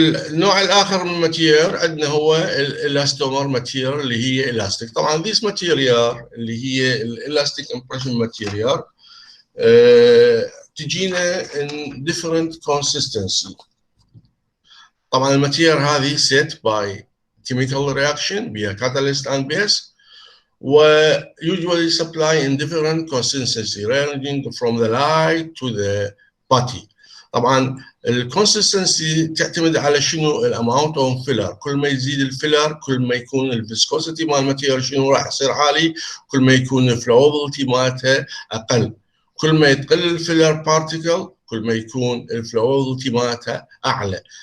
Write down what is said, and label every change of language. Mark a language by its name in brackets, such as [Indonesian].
[Arabic] النوع الآخر من الماتيريال عندنا هو الاستومر ماتيريال اللي هي الاستيك. [English] طبعا this material [Arabic] اللي هي الاستيك [English] impression material [Arabic] تجينا [English] in different consistency. [Arabic] طبعا الماتيريال هذه [English] set by chemical reaction via catalyst and base و usually supply in different consistency ranging from the light to the putty. [Arabic] طبعا الكونسستنسي تعتمد على شنو [English] الاماونت of filler. [Arabic] كل ما يزيد الفيلر كل ما يكون الفيسكوسيتي مال الماتيريال شنو راح يصير عالي، كل ما يكون الفلوبيلتي مالتها اقل. كل ما يقل الفيلر بارتيكل كل ما يكون الفلوبيلتي مالتها اعلى.